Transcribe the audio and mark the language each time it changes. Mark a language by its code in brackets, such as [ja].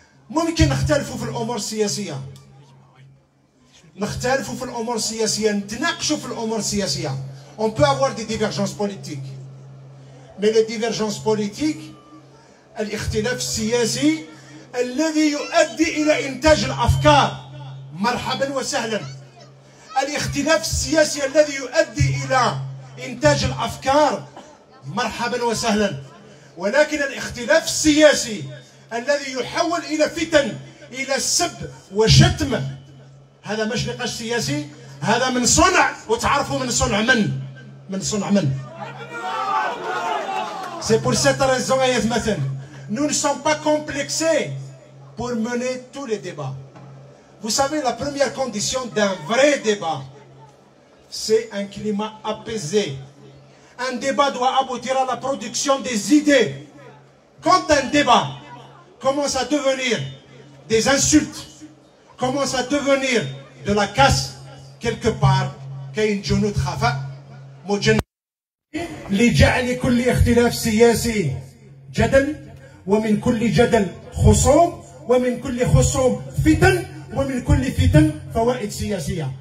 [ar] ممكن نختلفوا في الأمور السياسية، نختلفوا في الأمور السياسية، نتناقشوا في الأمور السياسية. [fr] On peut avoir des divergences politiques، mais les divergences politiques [ar] الاختلاف السياسي الذي يؤدي إلى إنتاج الأفكار مرحبا وسهلا. الاختلاف السياسي الذي يؤدي إلى إنتاج الأفكار مرحبا وسهلا. ولكن الاختلاف السياسي الذي يحول إلى فتن، إلى سب وشتم، هذا مش نقاش سياسي، هذا من صنع، وتعرفوا من صنع من؟ من صنع من؟ [fr] C'est pour cette raison [ar] أيها مثلا [fr] nous ne sommes pas complexés pour mener tous les débats. Vous savez, la première condition d'un vrai débat, c'est un climat apaisé. Un débat doit aboutir à la production des idées. Quand un débat commence à devenir des insultes, commence à devenir de la casse, quelque part, [ar] كاين جنود خفاء مجند لجعل كل اختلاف سياسي جدل، ومن كل جدل خصوم، ومن كل خصوم فتن، ومن كل فتن فوائد سياسية.